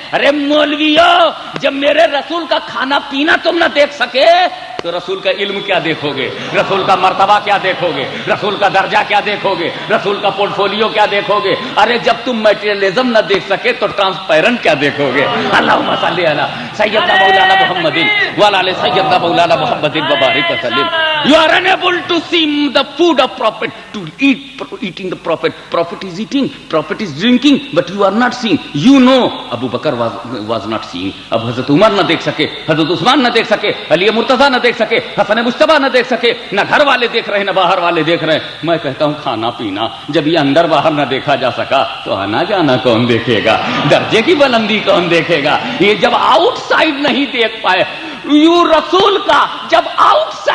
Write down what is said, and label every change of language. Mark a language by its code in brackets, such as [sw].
[ur] ارے مولویو، جب میرے رسول کا کھانا پینا تم نہ دیکھ سکے تو رسول کا علم کیا دیکھو گے؟ رسول کا مرتبہ کیا دیکھو گے؟ رسول کا درجہ کیا دیکھو گے؟ رسول کا پورٹ فولیو کیا دیکھو گے؟ ارے جب تم میٹیریلزم نہ دیکھ سکے تو ٹرانسپیرنٹ کیا دیکھو گے؟ [ar] اللہم صلی علی سیدنا مولانا محمد وعلی آل سیدنا مولانا محمد وبارک وسلم. [en] You are unable to see the food of Prophet, to eating the Prophet. Prophet is eating, Prophet is drinking, but you are not seeing. You know, Abu Bakr was not seeing. [ur] اب حضرت عمر نہ دیکھ سکے، حضرت عثمان نہ دیکھ سکے، علی مرتضیٰ نہ دیکھ سکے، حسن مجتبیٰ نہ دیکھ سکے، نہ گھر والے دیکھ رہے نہ باہر والے دیکھ رہے. میں کہتا ہوں کھانا پینا جب یہ اندر باہر نہ دیکھا جا سکا تو آنا جانا کون دیکھے گا؟ درجے کی بلندی کون دیکھے گا؟ یہ جب آؤٹ سائڈ نہیں دیکھ پائے، یوں رسول کا جب آؤٹ سائڈ